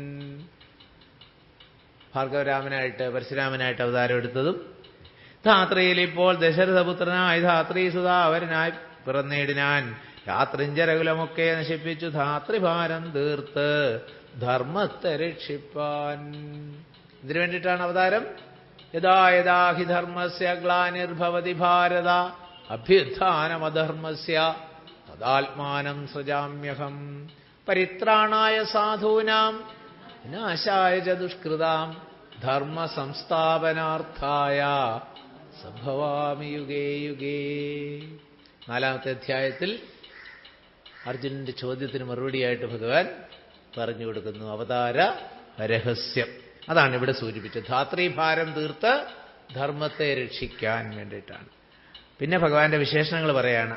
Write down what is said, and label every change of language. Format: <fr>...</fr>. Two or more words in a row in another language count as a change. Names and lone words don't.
<ml>ഭാർഗവരാമനായിട്ട് പരശുരാമനായിട്ട് അവതാരം എടുത്തതും ധാത്രിയിൽ ഇപ്പോൾ ദശരഥപുത്രനായി ധാത്രീസുതാവരനായി പിറന്നേടിനാൻ രാത്രിഞ്ചരകുലമൊക്കെ നശിപ്പിച്ചു ധാത്രിഭാരം തീർത്ത് ധർമ്മത്തെ രക്ഷിപ്പാൻ. ഇതിനു വേണ്ടിയിട്ടാണ് അവതാരം.</ml> <sa>യഥാ യഥാ ഹി ധർമ്മസ്യ ഗ്ലാനിർഭവതി ഭാരത അഭ്യുത്ഥാനമധർമ്മസ്യ തദാത്മാനം സൃജാമ്യഹം പരിത്രാണായ സാധൂനാം വിനാശായ ച ദുഷ്കൃതാം ധർമ്മ സംസ്ഥാപനാർത്ഥായ സംഭവാമി യുഗേ യുഗേ.</sa> <ml>4-ാമത്തെ അധ്യായത്തിൽ അർജുനന്റെ ചോദ്യത്തിന് മറുപടിയായിട്ട് ഭഗവാൻ പറഞ്ഞു കൊടുക്കുന്നു അവതാര രഹസ്യം. അതാണ് ഇവിടെ സൂചിപ്പിച്ചത്. ധാത്രീഭാരം തീർത്ത് ധർമ്മത്തെ രക്ഷിക്കാൻ വേണ്ടിയിട്ടാണ്. പിന്നെ ഭഗവാന്റെ വിശേഷണങ്ങൾ പറയാണ്.</ml>